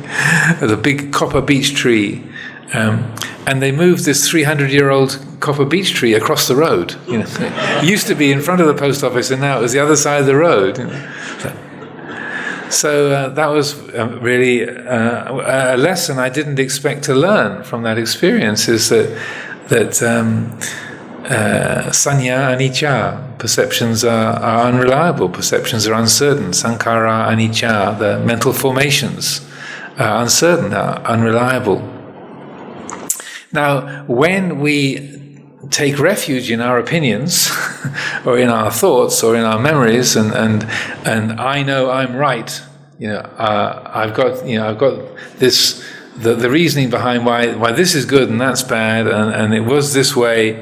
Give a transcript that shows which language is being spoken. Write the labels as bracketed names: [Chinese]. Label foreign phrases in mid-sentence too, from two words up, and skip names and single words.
[English] There's a big copper beech tree, and they moved this 300-year-old copper beech tree across the road. It used to be in front of the post office, and now it was the other side of the road. So that was really a lesson I didn't expect to learn from that experience, is that [Pali] sanya anicca, [English] perceptions are unreliable, perceptions are uncertain. [Pali] Sankhara anicca, [English] the mental formations are uncertain, are unreliable. Now, when we take refuge in our opinions or in our thoughts or in our memories and I know I'm right, I've got this, the reasoning behind why this is good and that's bad and it was this way.